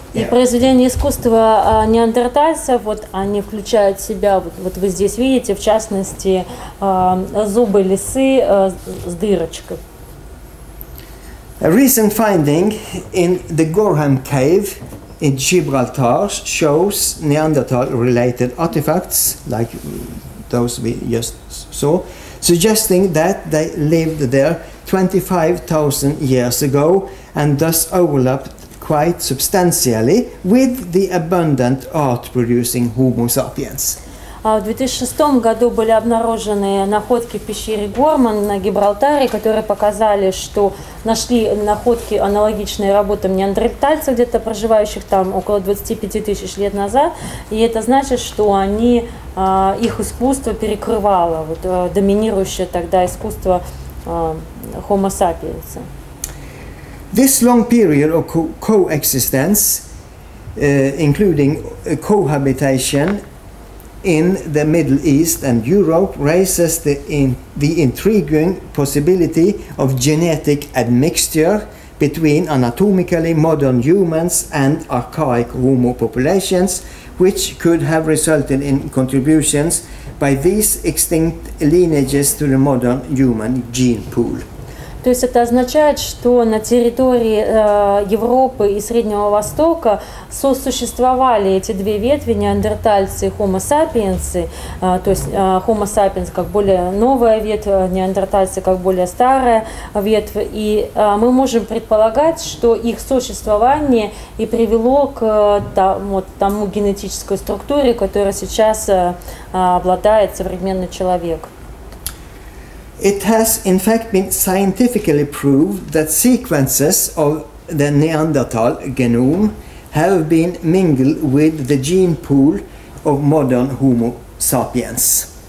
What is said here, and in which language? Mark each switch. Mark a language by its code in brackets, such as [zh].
[ru] И произведения искусства неандертальцев, вот они включают в себя, вот вы здесь видите, в частности, зубы лисы с дырочкой. [en] A recent finding in the Gorham Cave in Gibraltar shows Neanderthal-related artifacts, like those we just saw, suggesting that they lived there 25,000 years ago and thus overlapped quite substantially with the abundant art-producing Homo sapiens. [ru] В 2006 году были обнаружены находки в пещере Горман на Гибралтаре, которые показали, что нашли находки, аналогичные работам неандертальцев, где-то проживающих там около 25 тысяч лет назад. И это значит, что они, их искусство перекрывало вот, доминирующее тогда искусство Homo sapiens. [en] This long period of coexistence, including cohabitation in the Middle East and Europe, raises the intriguing possibility of genetic admixture between anatomically modern humans and archaic Homo populations, which could have resulted in contributions by these extinct lineages to the modern human gene pool. [ru] То есть это означает, что на территории Европы и Среднего Востока сосуществовали эти две ветви, неандертальцы и Homo sapiens, то есть Homo sapiens как более новая ветвь, неандертальцы как более старая ветвь. И мы можем предполагать, что их существование и привело к тому генетической структуре, которая сейчас обладает современный человек. [en] It has in fact been scientifically proved that sequences of the Neanderthal genome have been mingled with the gene pool of modern Homo sapiens.